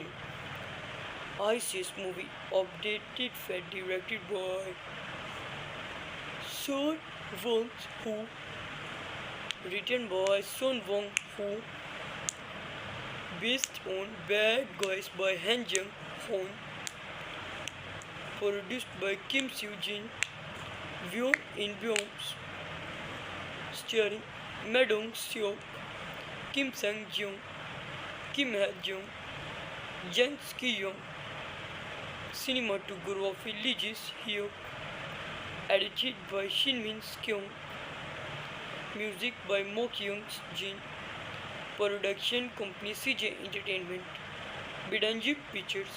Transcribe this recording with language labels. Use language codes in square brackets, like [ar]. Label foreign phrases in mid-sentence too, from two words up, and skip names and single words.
[en] ISIS movie updated fed directed by Son Won-ho, written by Son Won-ho, based on Bad Guys by Han Jung-hoon, produced by Kim Soo-jin, Won In-byeom, starring Ma Dong-seok, Kim Sang-jung, Kim Ha-jung, Jang Ki-young. Cinematography Lee Ji-hyuk, edited by Shin Min-kyung, music by Mo Kyung-jin, Production company CJ Entertainment. Bidanjit Pictures.